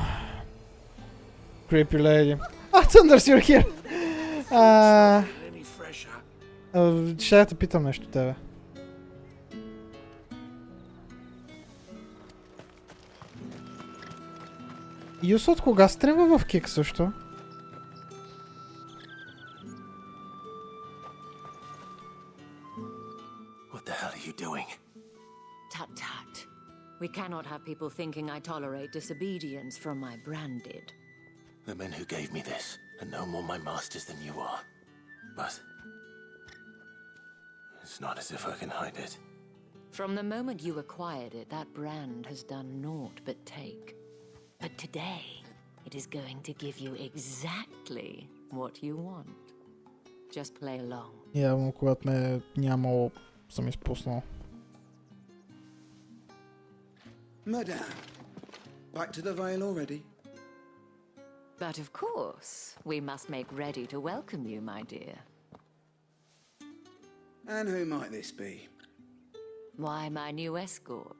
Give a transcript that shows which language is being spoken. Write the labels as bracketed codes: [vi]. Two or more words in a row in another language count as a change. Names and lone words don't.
[en] Creepy lady. Ah, Thunders, you're here! [bg] Ще да те питам нещо тебе. Юс от кога стримва в Кик също? [en] What the hell are you doing? Tut tut. We cannot have people thinking I tolerate disobedience from my branded. The men who gave me this are no more my masters than you are. But... it's not as if I can hide it. From the moment you acquired it, that brand has done naught but take. But today, it is going to give you exactly what you want. Just play along. [bg] Явно, когато ме нямало, съм изпуснал. [en] Madame, back to the Vale already? But of course, we must make ready to welcome you, my dear. And who might this be? Why, my new escort.